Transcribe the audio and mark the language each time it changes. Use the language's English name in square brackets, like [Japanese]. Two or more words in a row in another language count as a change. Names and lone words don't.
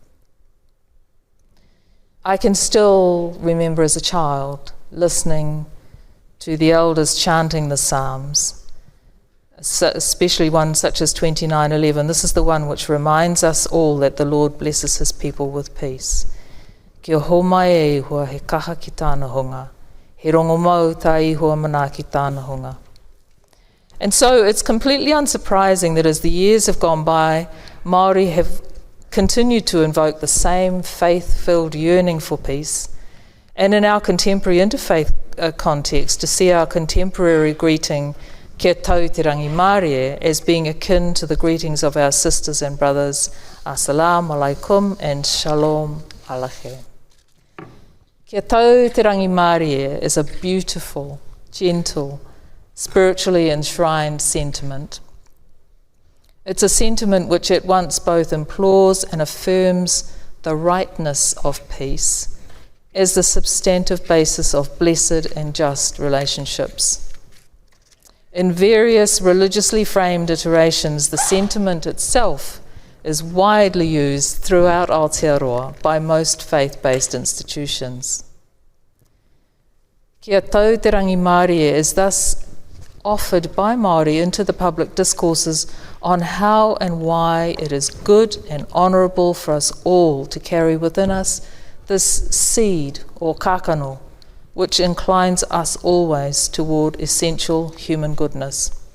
[English] I can still remember as a child listening to the elders chanting the Psalms, especially one such as 29:11. This is the one which reminds us all that the Lord blesses his people with peace. [Māori] Kia hō mai e hua he kaha ki tāna hunga, he rongo mau tā ihua mana ki tāna hunga. [English] And so it's completely unsurprising that as the years have gone by, Māori have continued to invoke the same faith-filled yearning for peace, and in our contemporary interfaith context, to see our contemporary greeting, [Māori] Kia tau te rangi Mārie, [English] as being akin to the greetings of our sisters and brothers, [Arabic] Assalamu alaikum [English] and [Hebrew] Shalom alaikum. [Māori] Kia tau te rangi Mārie [English] is a beautiful, gentle, spiritually enshrined sentiment. It's a sentiment which at once both implores and affirms the rightness of peace as the substantive basis of blessed and just relationships. In various religiously framed iterations, the sentiment itself is widely used throughout Aotearoa by most faith-based institutions. [Māori] Kia tau te rangi Mārie [English] is thus offered by Māori into the public discourses on how and why it is good and honourable for us all to carry within us this seed or kakano, which inclines us always toward essential human goodness.